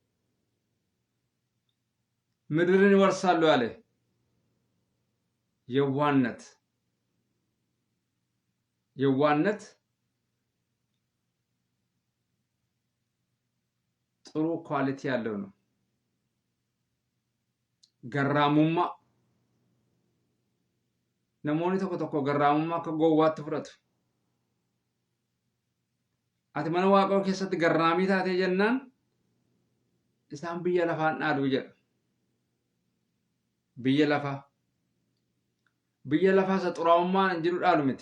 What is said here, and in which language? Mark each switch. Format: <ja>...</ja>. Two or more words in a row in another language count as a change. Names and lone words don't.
<am>ምድርን ይወርሳሉ አለ። የዋህነት ጥሩ ኳሊቲ ያለው ነው። ገራሙማ</am> <om>namoonni tokko tokko garraamummaa akka gowwaatti fudhatu. Ati mana Waaqaa keessatti garraamii taatee jennaan isaan biyya lafaan dhaaduu jedha. Biyya lafaa isa xuraa'ummaan hin jiru dhaalu miti.</om>